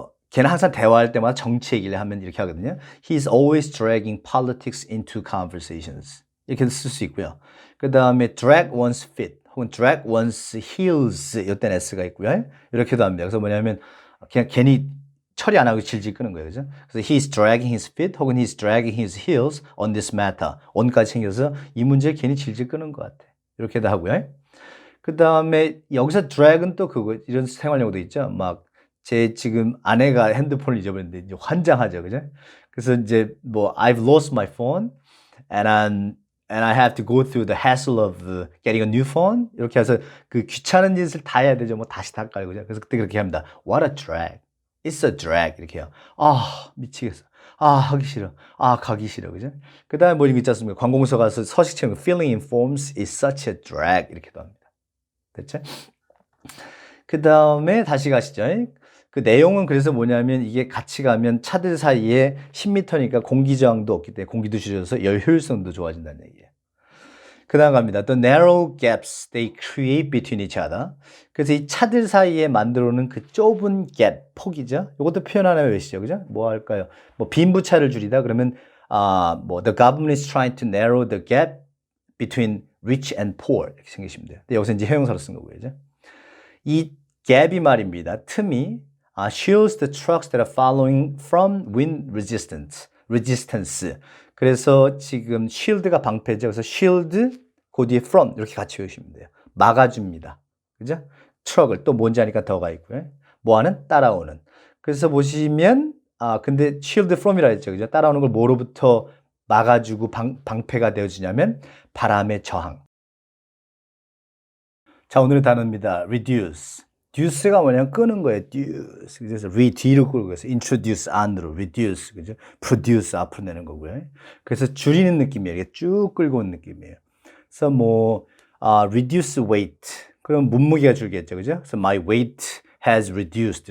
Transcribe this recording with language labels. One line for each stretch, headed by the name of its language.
Korean: 걔는 항상 대화할 때마다 정치 얘기를 하면 이렇게 하거든요.
English: He's always dragging politics into conversations.
Korean: 이렇게 쓸 수 있고요. 그 다음에 drag one's feet 혹은 drag one's heels 이때는 S가 있고요. 이렇게도 합니다. 그래서 뭐냐면 그냥 괜히 처리 안 하고 질질 끄는 거예요. 그죠? 그래서
English: he's dragging his feet
Korean: 혹은
English: he's dragging his heels on this matter.
Korean: on까지 챙겨서 이 문제에 괜히 질질 끄는 것 같아. 이렇게도 하고요. 그 다음에 여기서 drag은 또 그거 이런 생활용어도 있죠. 제 지금 아내가 핸드폰을 잊어버렸는데 이제 환장하죠. 그죠? 그래서 이제
English: I've lost my phone and I have to go through the hassle of getting a new phone.
Korean: 이렇게 해서 그 귀찮은 짓을 다 해야 되죠. 다시 다 깔고. 그죠? 그래서 그때 그렇게 합니다.
English: What a drag. It's a drag.
Korean: 이렇게 해요. 미치겠어. 하기 싫어. 가기 싫어. 그죠? 그 다음에 이런 거 있지 않습니까? 관공서 가서 서식 채우는 거.
English: Filling in forms is such a drag.
Korean: 이렇게도 합니다. 됐죠? 그 다음에 다시 가시죠. 그 내용은 그래서 뭐냐면 이게 같이 가면 차들 사이에 10m니까 공기 저항도 없기 때문에 공기도 줄여서 열 효율성도 좋아진다는 얘기예요. 그 다음 갑니다.
English: The narrow gaps they create between each other.
Korean: 그래서 이 차들 사이에 만들어 놓은 그 좁은 갭, 폭이죠. 이것도 표현 하나 외우시죠. 그죠? 뭐 할까요? 빈부차를 줄이다 그러면
English: the government is trying to narrow the gap between rich and poor
Korean: 이렇게 생기시면 돼요. 근데 여기서 이제 형용사로 쓴 거고요. 그죠? 이 갭이 말입니다. 틈이
English: shields the trucks that are following from wind resistance.
Korean: 그래서 지금 shield가 방패죠. 그래서 shield 그 뒤에 from 이렇게 같이 외우시면 돼요. 막아줍니다. 그죠? 트럭을 또 뭔지 아니까 더가 있고요. 뭐하는? 따라오는. 그래서 보시면 근데 shield from이라 했죠. 그죠? 따라오는 걸 뭐로부터 막아주고 방패가 되어주냐면 바람의 저항. 자, 오늘의 단어입니다. reduce. reduce가 뭐냐면 끄는 거예요.
English: reduce.
Korean: 그래서 뒤로 끌고 있어요.
English: introduce
Korean: 안으로,
English: reduce.
Korean: 그죠? produce 앞으로 내는 거고요. 그래서 줄이는 느낌이에요. 이게 쭉 끌고 온 느낌이에요. 그래서
English: reduce weight.
Korean: 그럼 몸무게가 줄겠죠. 그죠? 그래서
English: my weight has reduced.